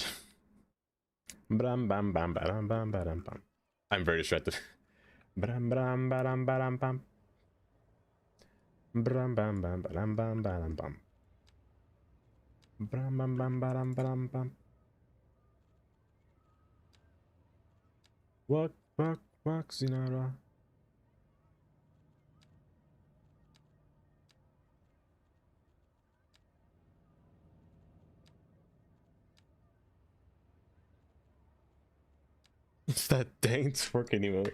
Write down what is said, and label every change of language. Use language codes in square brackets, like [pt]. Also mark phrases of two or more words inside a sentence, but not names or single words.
[en] Bram bam bam bam bam bam bam. I'm very distracted. Bram bam bam bam bam. Bram bam bam bam bam bam bam. Bram bam bam bam bam bam. Walk, walk, walk, Sinara. It's that dang twerking emote.